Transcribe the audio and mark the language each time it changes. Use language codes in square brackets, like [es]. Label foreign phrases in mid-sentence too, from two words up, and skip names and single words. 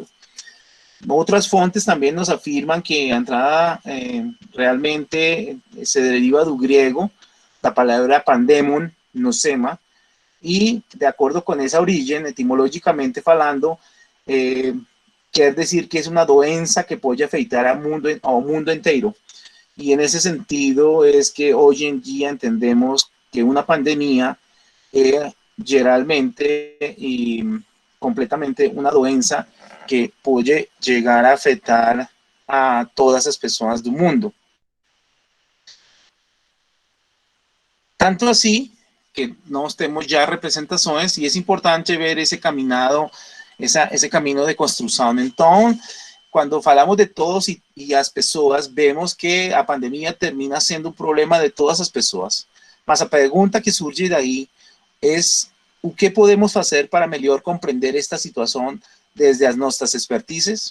[pt] Outras fontes também nos afirmam que a entrada realmente se deriva do grego, da palavra pandemon, nosema, e de acordo com essa origem, etimologicamente falando, quer [es] decir que es una [pt] doença que pode afetar ao mundo inteiro. [es] Y en ese sentido es que hoy en día entendemos que una pandemia es generalmente y completamente una doença que puede llegar a afectar a todas las personas del mundo. [pt] Tanto así que nós temos já representações e é importante ver esse caminhado, esse caminho de construção. Então, quando falamos de todos e as pessoas, vemos que a pandemia termina sendo um problema de todas as pessoas. Mas a pergunta que surge daí é o que podemos fazer para melhor compreender esta situação desde as nossas expertises.